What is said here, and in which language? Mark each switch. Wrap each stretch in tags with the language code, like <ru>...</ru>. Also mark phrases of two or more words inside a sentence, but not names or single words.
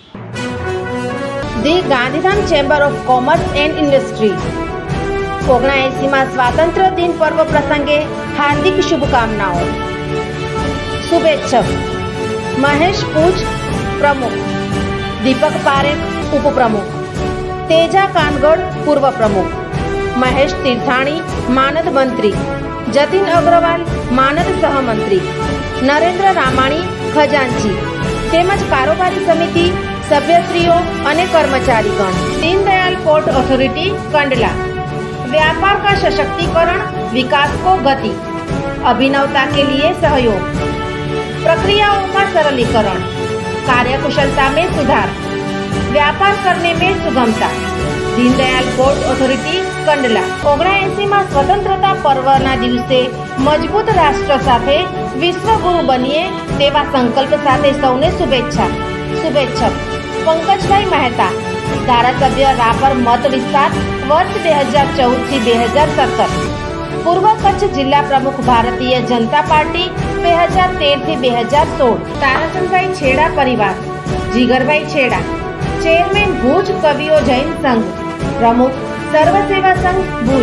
<gu>ધી ગાંધીધામ ચેમ્બર ઓફ કોમર્સ એન્ડ ઇન્ડસ્ટ્રી 79મા સ્વાતંત્ર્ય દિન પર્વ પ્રસંગે હાર્દિક શુભકામનાઓ। શુભેચ્છક મહેશ પૂજ પ્રમુખ, દીપક પારેખ ઉપપ્રમુખ, તેજા કાનગઢ પૂર્વ પ્રમુખ, મહેશ તીર્થાણી માનદ મંત્રી, જતિન અગ્રવાલ માનદ સહમંત્રી, નરેન્દ્ર રામાણી ખજાંચી તેમજ કારોબારી સમિતિ સભ્યશ્રીઓ અને કર્મચારીગણ।</gu> <hi>दीनदयाल पोर्ट अथॉरिटी कंडला, व्यापार का सशक्तिकरण, विकास को गति, अभिनवता के लिए सहयोग, प्रक्रियाओं का सरलीकरण, कार्यकुशलता में सुधार, व्यापार करने में सुगमता। दीनदयाल पोर्ट अथॉरिटी कंडला।</hi> <gu>79મા સ્વતંત્રતા પર્વના દિવસે મજબૂત રાષ્ટ્ર સાથે વિશ્વગુરુ બનીએ તેવા સંકલ્પ સાથે સૌને શુભેચ્છા। શુભેચ્છક પંકજભાઈ મહેતા, ધારાસભ્ય રાપર મત વિસ્તાર વર્ષ 2014 થી 2017, પૂર્વ કચ્છ જિલ્લા પ્રમુખ ભારતીય જનતા પાર્ટી 2013 થી 2016, તારાચંદભાઈ છેડા પરિવાર, જીગરભાઈ છેડા, ચેરમેન ભુજ કવિઓ જૈન સંઘ, પ્રમુખ સર્વ સેવા સંઘ ભુજ।</gu>